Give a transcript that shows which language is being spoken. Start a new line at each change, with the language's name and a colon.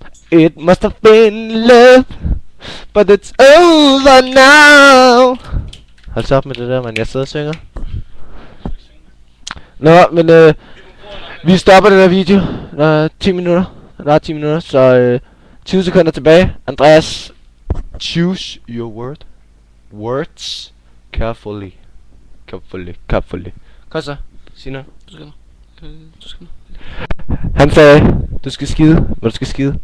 English: It must have been love, but it's over now.
Danish: Hold så op med det der, man. Jeg sidder og synger. Nå, men vi stopper den her video. Der er 10 minutter. Der er 10 minutter, så 20 sekunder tilbage.
English: Andreas, choose your words carefully.
Danish: Kom så, sig noget. Du skal Han sagde, du skal skide, hvor du skal skide.